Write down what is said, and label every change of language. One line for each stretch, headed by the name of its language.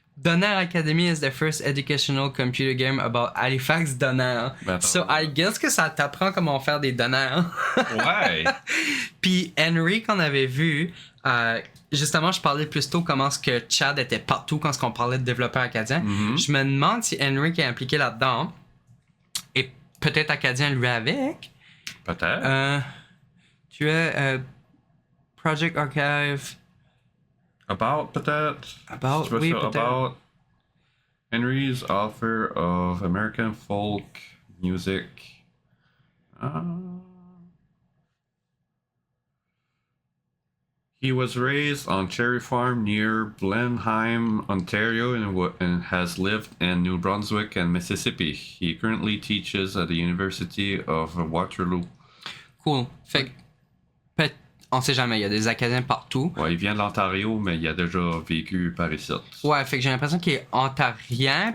English: Donner Academy is the first educational computer game about Halifax Donner. So I guess
French: que ça t'apprend comment faire des donneurs. Ouais. Puis Henry qu'on avait vu, justement je parlais plus tôt comment est-ce que Chad était partout quand on parlait de développeurs acadiens. Je me demande si Henry qui est impliqué là-dedans est peut-être acadien lui avec. Peut-être. Tu es Project Archive. About, peut-être. About, oui, peut-être.
English: About Henry's offer of American folk music. He was raised on Cherry Farm near Blenheim, Ontario, and has lived in New Brunswick and Mississippi. He currently teaches at the University of Waterloo. Cool.
French: Fait que, on sait jamais, il y a des Acadiens partout. Ouais, il vient de l'Ontario, mais il a déjà vécu par ici. Ouais, fait que j'ai l'impression qu'il est ontarien,